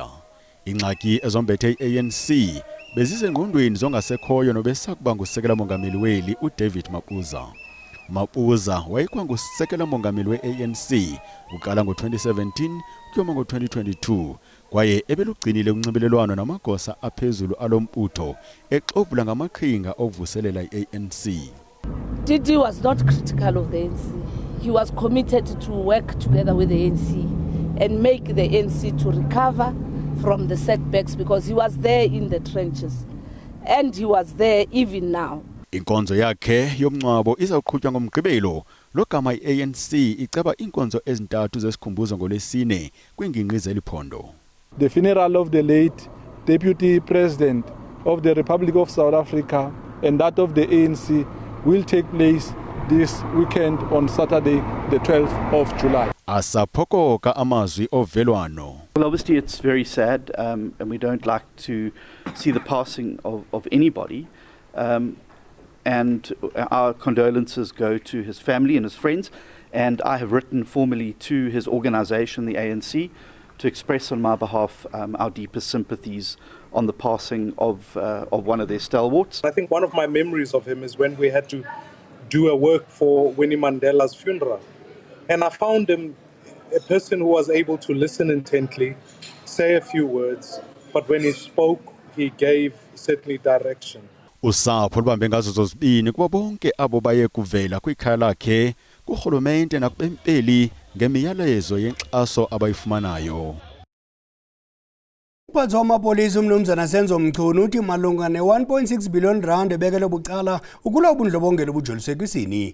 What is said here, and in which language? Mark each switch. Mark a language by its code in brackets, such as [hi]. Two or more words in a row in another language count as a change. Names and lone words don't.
[xh] Ingxaki ezombethe i-ANC bezisengqondweni zongasekhoyo nobesakuba ngusekela mongameli weli uDavid Mabuza. Mabuza wayekwangusekela mongameli we-ANC uqala ngo-2017 kuyoma ngo-2022 kwaye ebelugcinile unxibelelwano namagosa aphezulu alombutho exovula ngamaqhinga okuvuselela i-ANC. [en] Didi was not critical of the ANC. He was committed to work together with the ANC and make the ANC to recover from the setbacks because he was there in the trenches and he was there even now. [xh] Inkonzo yakhe yomncwabo izawuqhutywa ngomgqibelo logama i-ANC iceba inkonzo ezintathu zesikhumbuzo ngolwesine kwingingqi zeliphondo. [en] The funeral of the late Deputy President of the Republic of South Africa and that of the ANC will take place this weekend on Saturday, the 12th of July. [xh] Asaphokoka amazwi ovelwano. [en] Well, obviously it's very sad, and we don't like to see the passing of anybody. And our condolences go to his family and his friends. And I have written formally to his organisation, the ANC, to express on my behalf our deepest sympathies on the passing of one of their stalwarts. I think one of my memories of him is when we had to do a work for Winnie Mandela's funeral. And I found him a person who was able to listen intently, say a few words, but when he spoke, he gave certainly direction. [xh] Usapho lubambe ngazo zozibini kuba bonke abo baye kuvela kwikhaya lakhe kurhulumente nakubempeli ngemiyalezo yenkxaso abayifumanayo. Uphathi wamapolisa umnumzana Senzo Mchunu uthi malunga ne-1.6 billion rand ebekele bucala ukulwa ubundlobongela obujoliswe kwisini.